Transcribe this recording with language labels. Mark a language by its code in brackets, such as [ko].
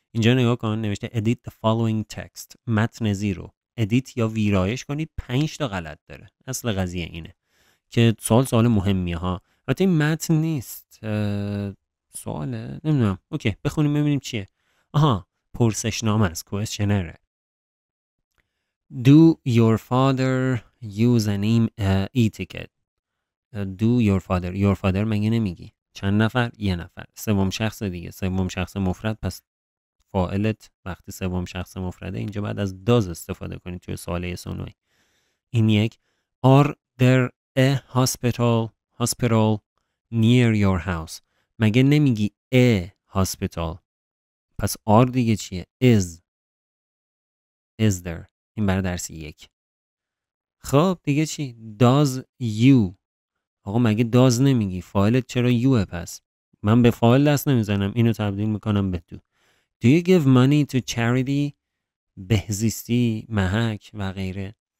[fa] اینجا نگاه کن نوشته [en] edit the following text. [fa] متن زی رو edit یا ویرایش کنید 5 تا غلط داره. اصل قضیه اینه که سوال مهمیه ها. البته این متن نیست، سواله نمیدونم. اوکی بخونیم ببینیم چیه. آها پرسشنامه است، کوئسشنره. [en] Do your father use an e-ticket? Do your father [fa] مگه نمیگی؟ چند نفر؟ یه نفر. سوم شخص دیگه، سوم شخص مفرد، پس فاعلت وقتی سوم شخص مفرده اینجا بعد از does استفاده کنید توی سوال [en] yes or no. [fa] این یک. [en] Are there a hospital near your house؟ [fa] مگه نمیگی [en] a hospital؟ [fa] پس [en] are [fa] دیگه چیه؟ [en] is there. [fa] این برای درس یک. خب دیگه چی؟ [en] does you؟ [fa] آقا مگه does نمیگی؟ فاعلت چرا youه؟ پس من به فاعل دست نمیزنم، اینو تبدیل میکنم به do. [en] Do you give money to charity؟ [fa] بهزیستی، محک و غیره.